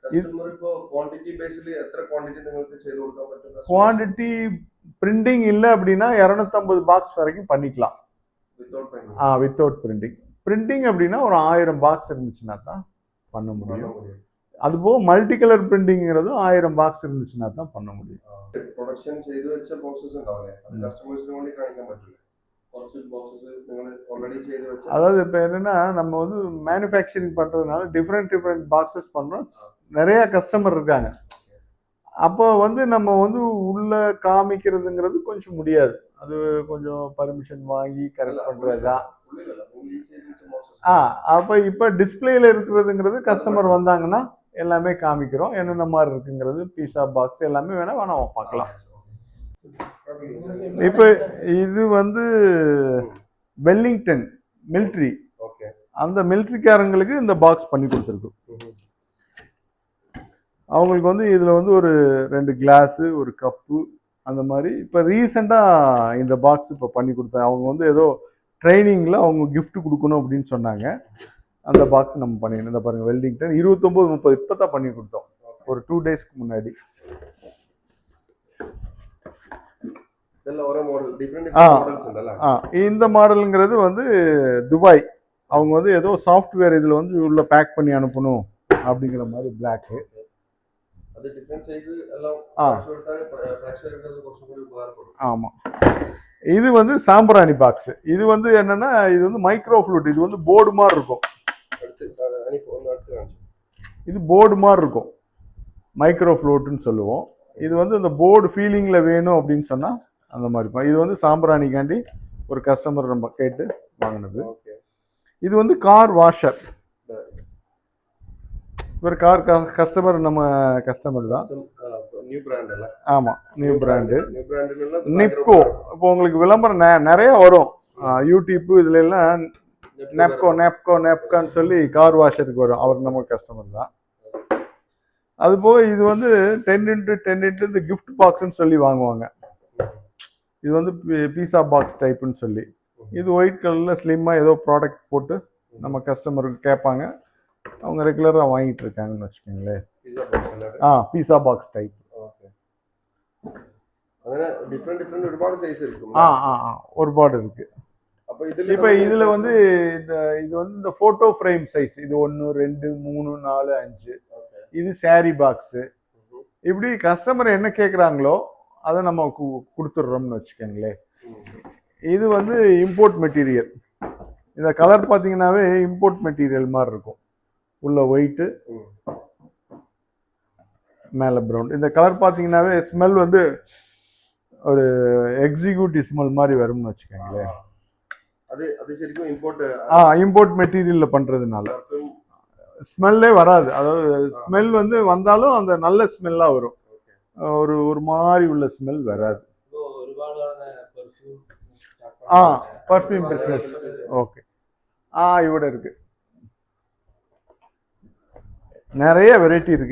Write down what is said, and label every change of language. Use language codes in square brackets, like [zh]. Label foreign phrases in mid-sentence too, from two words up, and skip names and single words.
[en] quantity printing [ta] இல்லை அப்படின்னா 250 பாக்ஸ் வரைக்கும் பண்ணிக்கலாம் [en] without printing. [ta] பிரிண்டிங் அப்படின்னா ஒரு 1000 பாக்ஸ் இருந்துச்சுன்னா தான் பண்ண முடியும். அதுபோக [en] multi colour [ta] பிரிண்டிங்கிறதும் 1000 பாக்ஸ் இருந்துச்சுன்னா தான் பண்ண முடியும். [ml] പ്രൊഡക്ഷൻ ചെയ്തു വെച്ച ബോക്സസ് ഉണ്ടാവില്ലേ അത് കസ്റ്റമേഴ്സിന് വേണ്ടി കാണിക്കാൻ പറ്റില്ല കുറച്ച് ബോക്സസ് നിങ്ങൾ ഓൾറെഡി ചെയ്തു വെച്ച [ta] அதாவது இப்போ என்னன்னா நம்ம வந்து மேனுஃபேக்சரிங் பண்ணுறதுனால [en] different boxes [ta] பண்ணுறோம். நிறைய கஸ்டமர் இருக்காங்க. அப்போ வந்து நம்ம வந்து உள்ள காமிக்கிறதுங்கிறது கொஞ்சம் முடியாது. அது கொஞ்சம் பர்மிஷன் வாங்கி கரெக்ட் பண்ணுறது தான். [ml] ഉള്ളിലല്ല നിങ്ങൾ ഈ ചെയ്തു വെച്ച ബോക്സസ് [ta] அப்போ இப்போ டிஸ்பிளேல இருக்கிறதுங்கிறது கஸ்டமர் வந்தாங்கன்னா எல்லாமே காமிக்கிறோம். என்னென்ன மாதிரி இருக்குங்கிறது [en] pizza box [ta] எல்லாமே வேணா பார்க்கலாம். இப்போ இது வந்து வெல்லிங்டன் மிலிட்ரி, [ml] ഓക്കെ [ta] அந்த மிலிட்ரிக்காரங்களுக்கு இந்த பாக்ஸ் பண்ணி கொடுத்துருக்கோம். அவங்களுக்கு வந்து இதில் வந்து ஒரு 2 கிளாஸு ஒரு கப்பு அந்த மாதிரி இப்போ ரீசெண்டாக இந்த பாக்ஸ் இப்போ பண்ணி கொடுத்தேன். அவங்க வந்து ஏதோ ட்ரைனிங்கில் அவங்க gift கொடுக்கணும் அப்படின்னு சொன்னாங்க. அந்த பாக்ஸ் நம்ம பண்ணிக்கணும். இந்த பாருங்கள் வெல்லிங்டன் 29, 30 இப்போ தான் பண்ணி கொடுத்தோம் ஒரு 2 டேஸ்க்கு முன்னாடி. [ml] ഇതെല്ലാം ഓരോ മോഡൽ ഡിഫറെന്റ് ആ. മോഡൽസ് ഉണ്ടല്ലേ [ta] இந்த மாடலுங்கிறது வந்து துபாய். அவங்க வந்து ஏதோ சாஃப்ட்வேர் இதில் வந்து உள்ள பேக் பண்ணி அனுப்பணும் அப்படிங்கிற மாதிரி பிளாக்கு. [ml] അത് [en] different size [ml] എല്ലാം ആ. കൊടുത്താൽ പ്രേക്ഷകർക്ക് അത് കുറച്ചും കൂടി ഉപകാരപ്പെടും [ta] ஆமாம். இது வந்து சாம்பிராணி பாக்ஸ். இது வந்து என்னன்னா இது வந்து மைக்ரோ ஃப்ளூட். இது வந்து போர்டு மாதிரி இருக்கும். [ml] അടുത്ത് ഒന്ന് അടുത്ത് കാണിച്ചു [ta] இது போர்டு மாதிரி இருக்கும். மைக்ரோ ஃப்ளூட்னு சொல்லுவோம். இது வந்து இந்த போர்டு ஃபீலிங்கில் வேணும் அப்படின்னு சொன்னால் அந்த மாதிரி இருக்கும். இது வந்து சாம்பிராணிக்காண்டி ஒரு கஸ்டமர் நம்ம கேட்டு வாங்கினது. [ml] ഓക്കെ [ta] இது வந்து கார் வாஷர். இவர் கார் கஸ்டமர் நம்ம கஸ்டமர் தான். [en] new brand [ml] അല്ലേ [ta] ஆமாம், [en] new brand [ml] ന്യൂ ബ്രാൻഡിനുള്ള [ta] நிப்கோ. இப்போ உங்களுக்கு விளம்பரம் நிறைய வரும் யூடியூப் இதுல எல்லாம். நெப்கோன்னு சொல்லி கார் வாஷருக்கு வரும். அவர் நம்ம கஸ்டமர் தான். அது போக இது வந்து 10x10 இந்த கிஃப்ட் பாக்ஸ்ன்னு சொல்லி வாங்குவாங்க. இது வந்து [en] pizza box [ta] டைப்புன்னு சொல்லி. இது ஒயிட் கலரில் ஸ்லிம்மாக ஏதோ ப்ராடக்ட் போட்டு நம்ம கஸ்டமருக்கு கேட்பாங்க. அவங்க ரெகுலராக வாங்கிட்டு இருக்காங்கன்னு வச்சுக்கோங்களேன். [en] pizza box [ml] അല്ലേ [en] pizza box type. [ml] ഓക്കെ അങ്ങനെ ഡിഫറെന്റ് ഒരുപാട് സൈസ് ഇരിക്കും [ta] ஒருபாடு இருக்கு. [ml] അപ്പൊ ഇതിൽ [ta] இப்போ இதில் வந்து இது வந்து இந்த [en] photo frame size. [ta] இது 1, 2, 3, 4, 5. இது சாரி பாக்ஸு. இப்படி கஸ்டமர் என்ன கேட்குறாங்களோ அதை நம்ம கொடுத்துட்றோம்னு வச்சுக்கோங்களேன். இது வந்து [en] import material. [ta] இந்த கலர் பார்த்தீங்கன்னாவே [en] import material [ta] மாதிரி இருக்கும். உள்ள ஒயிட்டு மேலே ப்ரௌன். இந்த கலர் பார்த்தீங்கன்னாவே ஸ்மெல் வந்து ஒரு [en] executive smell [ta] மாதிரி வரும்னு வச்சுக்கோங்களேன். [ml] അത് ശരിക്കും ഇമ്പോർട്ട് [ta] இம்போர்ட் மெட்டீரியலில் பண்ணுறதுனால ஸ்மெல்லே வராது. அதாவது ஸ்மெல் வந்து வந்தாலும் அந்த நல்ல ஸ்மெல்லாக வரும். ஒரு மாதிரி உள்ள ஸ்மெல் வராது. [en] perfume business. okay. [ta] இவோட இருக்கு. நிறைய வெரைட்டி இருக்கு.